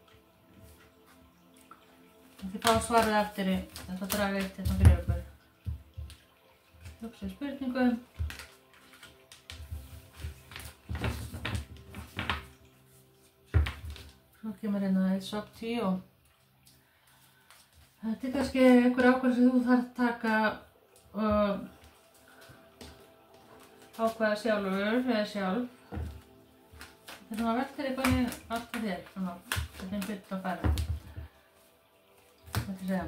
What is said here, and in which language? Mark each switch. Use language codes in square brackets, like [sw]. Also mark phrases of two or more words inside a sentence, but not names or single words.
[is] Þið fá svarið eftir í, þetta draga eitt hérna fyrir ykkur. Hugsa spurningu. Svo kemur hérna [en] it's up to you. [is] Þetta kannski einhver ákvörðun sem þú þarft að taka og ákveða sjálfur eða sjálf. Þetta er svona veltir eitthvað alltaf þér, svona, þetta er byrjað að fara. Þetta segja.